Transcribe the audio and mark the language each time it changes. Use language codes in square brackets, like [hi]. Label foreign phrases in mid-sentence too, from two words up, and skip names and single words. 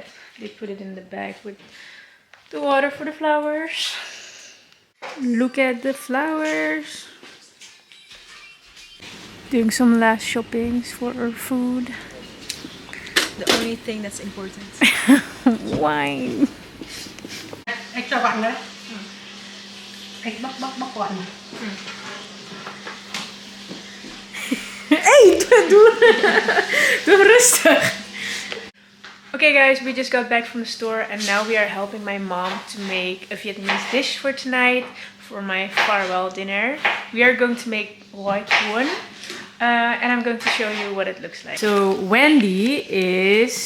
[en] They put it in the bag with the water for the flowers. Look at the flowers. Doing some last shoppings for our food. The only thing that's important. Wine. [vi] Extra vàng đấy. Anh bóc vặn. [nl] Hey, doe rustig. [en] Okay guys, we just got back from the store and now we are helping my mom to make a Vietnamese dish for tonight for my farewell dinner. We are going to make white one. And I'm going to show you what it looks like. So Wendy is